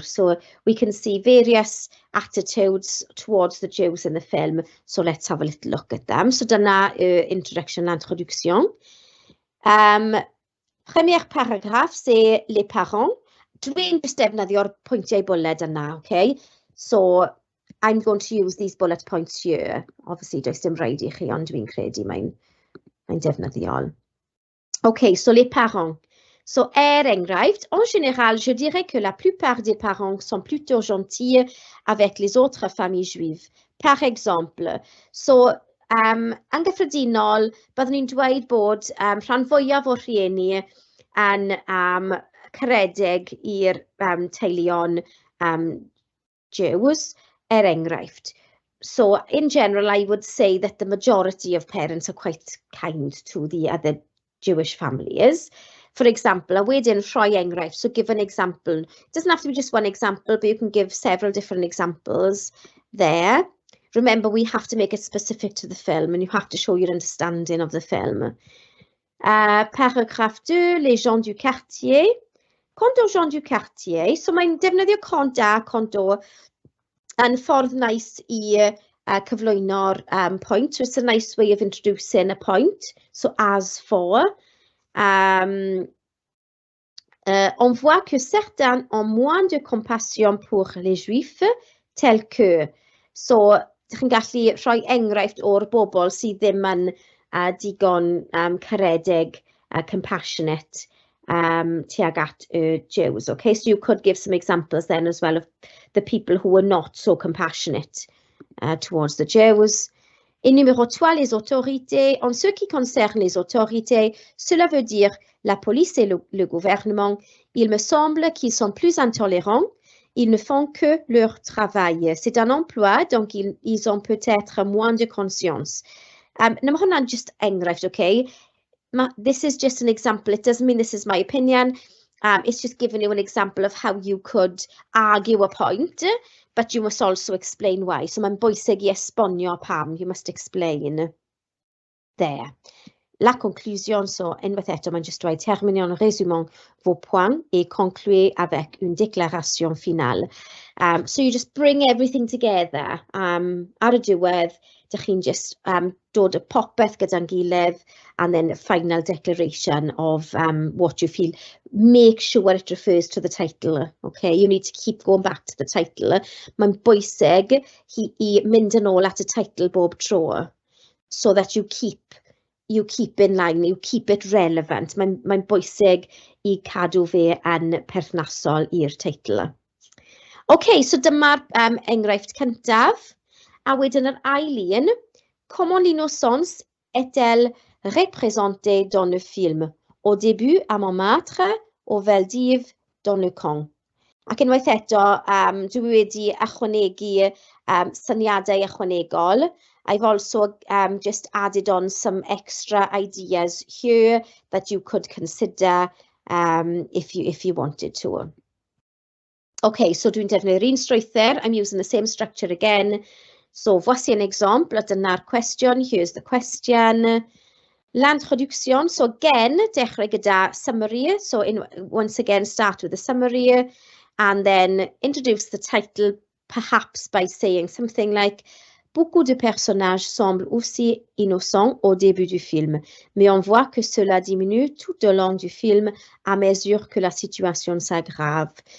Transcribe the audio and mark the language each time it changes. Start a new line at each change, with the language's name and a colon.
English: So, we can see various attitudes towards the Jews in the film. So, let's have a little look at them.
Welsh: So, dyna introduction, l'introduction.
French: Premier paragraphe, c'est les parents.
Welsh: Dwi'n just defnyddio'r pwyntiau bwled yna, okay?
English: So, I'm going to use these bullet points here. Obviously,
Welsh: does dim rhaid I chi, ond dwi'n credu mae'n defnyddiol.
English: OK, so
French: les parents.
Welsh: So, enghraifft,
French: en général, je dirais que la plupart des parents sont plutôt gentils avec les autres familles juives. Par exemple,
Welsh: so, yn gyffredinol, byddwn ni'n dweud bod rhan fwyaf o'r rhieni yn caredig i'r teuluon Jews, enghraifft.
English: So, in general, I would say that the majority of parents are quite kind to the other Jewish families. For example,
Welsh: a wedyn rhoi enghraifft,
English: so give an example. It doesn't have to be just one example, but you can give several different examples there. Remember, we have to make it specific to the film and you have to show your understanding of the film.
French: Paragraphe 2, les gens du quartier. Quant aux gens du quartier,
Welsh: so mae'n defnyddio
French: cont a, cont o,
Welsh: yn ffordd nice I cyflwyno'r point.
English: So it's a nice way of introducing a point. So as for.
French: On voit que certains ont moins de compassion pour les juifs, tel que.
Welsh: So, chi'n gallu rhoi enghraifft o'r bobl sydd ddim yn digon caredig, compassionate tuag at Jews.
English: Okay, so you could give some examples then as well of the people who were not so compassionate towards the Jews.
French: Et numéro 3, les autorités. En ce qui concerne les autorités, cela veut dire la police et le gouvernement. Il me semble qu'ils sont plus intolérants. Ils ne font que leur travail. C'est un emploi, donc ils ont peut-être moins de conscience.
English: Now,
Welsh: hwnna'n just enghraifft,
English: okay? This is just an example. It doesn't mean this is my opinion. It's just giving you an example of how you could argue a point, but you must also explain why.
Welsh: So mae'n bwysig I esbonio pam.
English: You must explain there.
French: La conclusion,
Welsh: so unwaith eto, mae'n just dweud
French: terminez en résumant vos points et concluez avec une déclaration finale.
English: So you just bring everything together.
Welsh: Ar y diwedd, dych chi'n just dod y popeth gyda'n gilydd
English: and then a final declaration of what you feel. Make sure it refers to the title. Okay, you need to keep going back to the title.
Welsh: Mae'n bwysig I mynd yn ôl at y title bob tro
English: so that you keep in line, you keep it relevant.
Welsh: Mae'n bwysig I cadw fe yn perthnasol i'r teitl.
English: Okay, so
Welsh: dyma'r enghraifft cyntaf. A wedyn yr ail un,
French: comment l'innocence est-elle représentée dans le film? Au début, à Montmartre, au Veldiv, dans le camp.
Welsh: Ac unwaith eto, dwi wedi ychwanegu syniadau ychwanegol.
English: I've also just added on some extra ideas here that you could consider if you wanted to. Okay, so
Welsh: dwi'n defnyddio'r un strwythyr.
English: I'm using the same structure again.
French: So, voici un exemple.
Welsh: Dyna'r cwestiwn.
English: Here's the question.
French: L'introduction.
English: So, again,
Welsh: dechrau gyda
English: summary. So, once again, start with the summary. And then introduce the title, perhaps by saying something like
French: beaucoup de personnages semblent aussi innocents au début du film, mais on voit que cela diminue tout au long du film à mesure que la situation s'aggrave.